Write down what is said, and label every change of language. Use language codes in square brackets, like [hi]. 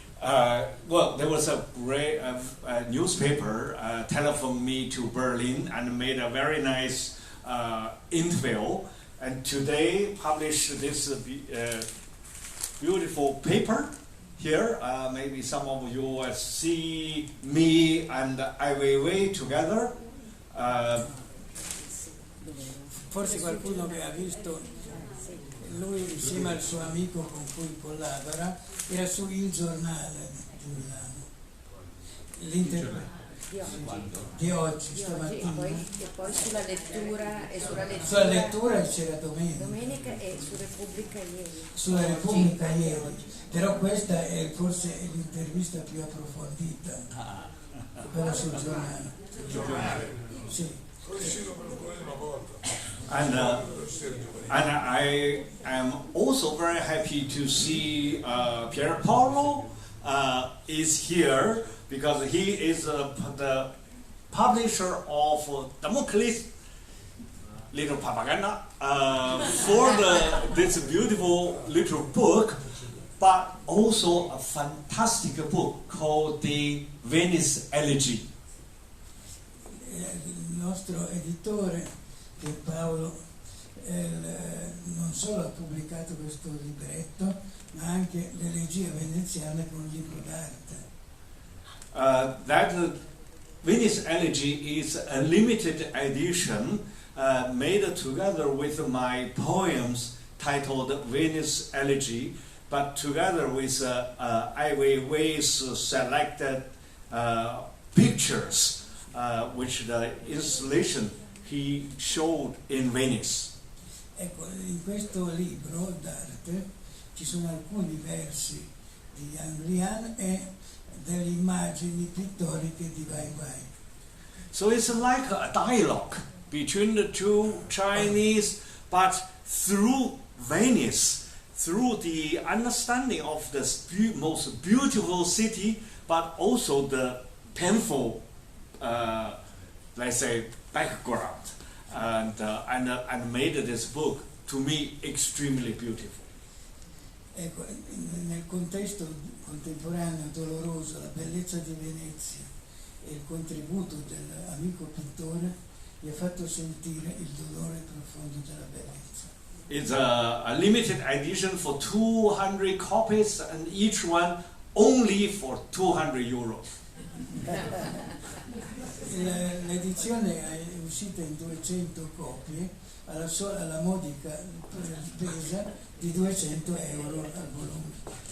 [en] Well, there was a great newspaper telephoned me to Berlin and made a very nice interview, and today published this beautiful paper here. Maybe some of you will see me and Ai Weiwei together. [it] Forse qualcuno che ha visto lui insieme al suo amico con cui collabora, era su Il Giornale di Milano. Di oggi, stamattina. E poi sulla lettura e sulla lettura c'era domenica e su Repubblica ieri. Sulla Repubblica ieri, però questa è forse l'intervista più approfondita, quella sul giornale. Sì. [en] And I am also very happy to see Pier Paolo is here, because he is the publisher of Damocles little propaganda for this beautiful little book, but also a fantastic book called the Venice Elegy. [it] Il nostro editore, Pier Paolo, non solo ha pubblicato questo libretto, ma anche l'elegia veneziana con un libro d'arte. [en] That Venice Elegy is a limited edition made together with my poems titled Venice Elegy, but together with Ai Weiwei's selected pictures, which the installation he showed in Venice. [it] Ecco, in questo libro d'arte ci sono alcuni versi di Yang Lian e delle immagini pittoriche di Wai Wai. [en] So it's like a dialogue between the two Chinese, but through Venice, through the understanding of the most beautiful city, but also the painful, let's say, background, and made this book, to me, extremely beautiful. [it] Ecco, nel contesto contemporaneo doloroso, la bellezza di Venezia e il contributo dell'amico pittore gli ha fatto sentire il dolore profondo della bellezza. [en] It's a limited edition for 200 copies, and each one only for €200. [it] L'edizione è uscita in 200 copie alla modica spesa di €200 al volume.